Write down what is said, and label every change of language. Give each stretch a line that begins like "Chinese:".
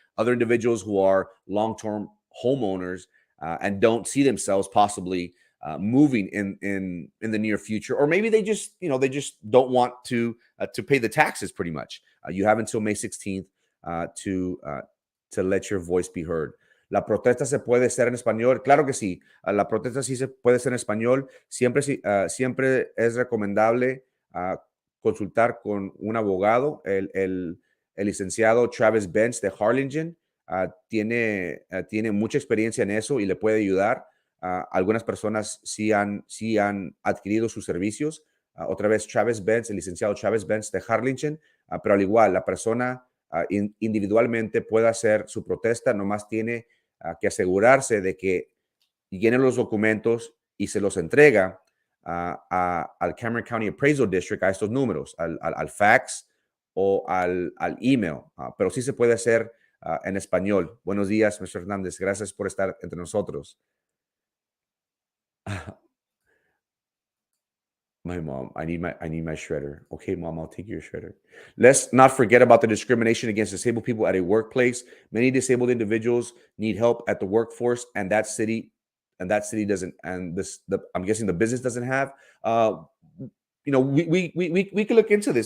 English: Other individuals who are long-term homeowners and don't see themselves possibly moving in the near future, or maybe they just don't want to pay the taxes. Pretty much, you have until May 16th to let your voice be heard.
Spanish: La protesta se puede hacer en español. Claro que sí. La protesta sí se puede hacer en español. Siempre es recomendable consultar con un abogado. El licenciado Travis Benz de Harlingen tiene mucha experiencia en eso y le puede ayudar. Algunas personas sí han adquirido sus servicios. Otra vez, Travis Benz, el licenciado Travis Benz de Harlingen, pero al igual, la persona individualmente puede hacer su protesta, nomás tiene que asegurarse de que llene los documentos y se los entrega al Cameron County Appraisal District, a estos números, al fax o al email. Pero sí se puede hacer en español. Buenos días, Mr. Hernández. Gracias por estar entre nosotros.
English: My mom, I need my shredder. Okay, mom, I'll take your shredder. Let's not forget about the discrimination against disabled people at a workplace. Many disabled individuals need help at the workforce, and that city doesn't. And I'm guessing the business doesn't have. We could look into this.